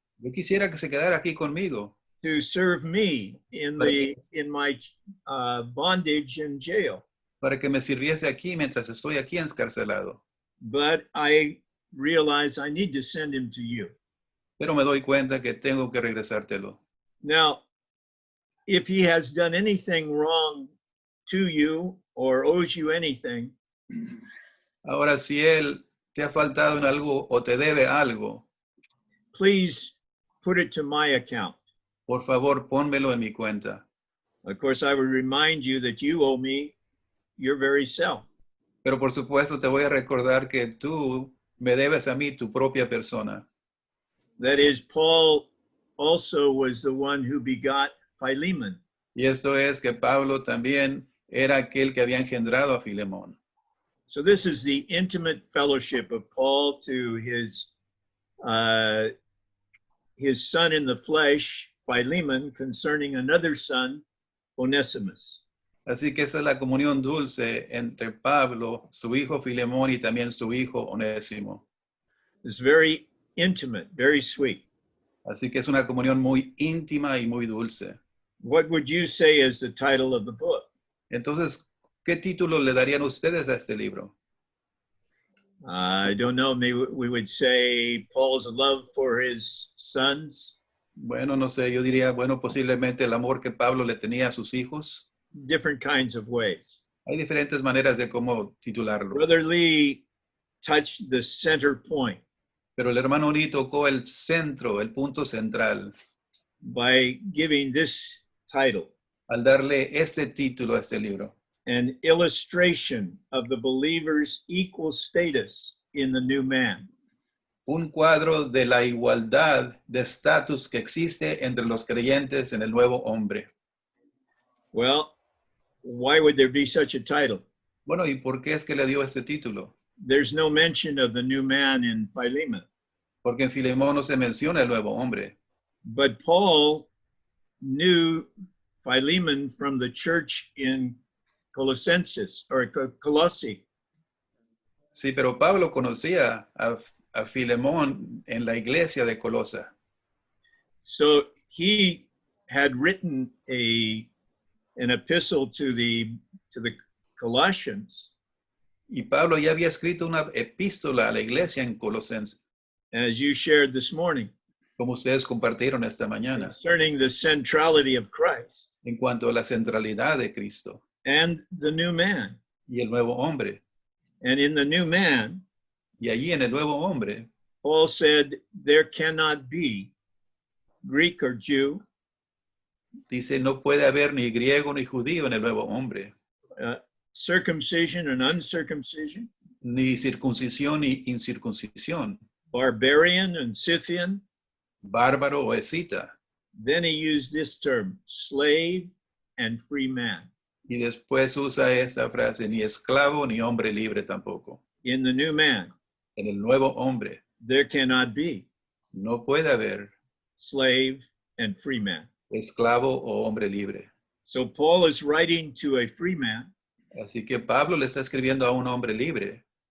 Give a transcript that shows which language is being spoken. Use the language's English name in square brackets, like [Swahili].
[Spanish] Yo quisiera que se quedara aquí conmigo, [English] to serve me in my bondage in jail. [Spanish] para que me sirviese aquí mientras estoy aquí encarcelado. [English] But I realize I need to send him to you. [Spanish] Pero me doy cuenta que tengo que regresártelo. [English] Now, if he has done anything wrong to you or owes you anything, [Spanish] Ahora, si él te ha faltado en algo o te debe algo, [English] please put it to my account. [Spanish] por favor, pónmelo en mi cuenta. [English] Of course, I would remind you that you owe me your very self. [Spanish] Pero por supuesto te voy a recordar que tú me debes a mí tu propia persona. [English] That is, Paul also was the one who begot Philemon. [Spanish] Y esto es que Pablo también era aquel que había engendrado a Filemón. [English] So this is the intimate fellowship of Paul to his son in the flesh, Philemon, concerning another son, Onesimus. [Spanish] Así que esa es la comunión dulce entre Pablo, su hijo Filemón y también su hijo Onésimo. [English] It's very intimate, very sweet. [Spanish] Así que es una comunión muy íntima y muy dulce. [English] What would you say is the title of the book? [Spanish] Entonces, ¿qué título le darían ustedes a este libro? [English] I don't know, maybe we would say Paul's love for his sons. [Spanish] Bueno, no sé, yo diría, bueno, posiblemente el amor que Pablo le tenía a sus hijos. [English] Different kinds of ways. [Spanish] Hay diferentes maneras de cómo titularlo. [English] Brother Lee touched the center point [Spanish] Pero el hermano Lee tocó el centro, el punto central, [English] by giving this title, [Spanish] al darle este título a este libro. [English] an illustration of the believer's equal status in the new man. [Spanish] Un cuadro de la igualdad de estatus que existe entre los creyentes en el nuevo hombre. [English] Well, why would there be such a title? [Spanish] Bueno, ¿y por qué es que le dio este título? [English] There's no mention of the new man in Philemon. [Spanish] Porque en Filemón no se menciona el nuevo hombre. [English] But Paul knew Philemon from the church in Colossenses or Colossae. [Spanish] Sí, pero Pablo conocía a Filemón en la iglesia de Colosa. [English] So he had written an epistle to the Colossians, [Spanish] Y Pablo ya había escrito una epístola a la iglesia en Colosenses, [English] as you shared this morning, [Spanish] como ustedes compartieron esta mañana, [English] concerning the centrality of Christ [Spanish] en cuanto a la centralidad de Cristo [English] and the new man. [Spanish] y el nuevo hombre. [English] And in the new man, [Spanish] Y allí en el nuevo hombre, [English] Paul said, there cannot be Greek or Jew, [Spanish] dice, no puede haber ni griego ni judío en el nuevo hombre, [English] circumcision and uncircumcision, [Spanish] ni circuncisión ni incircuncisión, [English] barbarian and Scythian. [Spanish] bárbaro o escita. [English] Then he used this term, slave and free man. [Spanish] Y después usa esta frase, ni esclavo ni hombre libre tampoco. [English] In the new man, [Spanish] En el nuevo hombre [English] there cannot be [Spanish] no puede haber [English] slave and free man. [Spanish] esclavo o hombre libre. [English] So Paul is writing to a free man [Spanish] Así que Pablo le está escribiendo a un hombre libre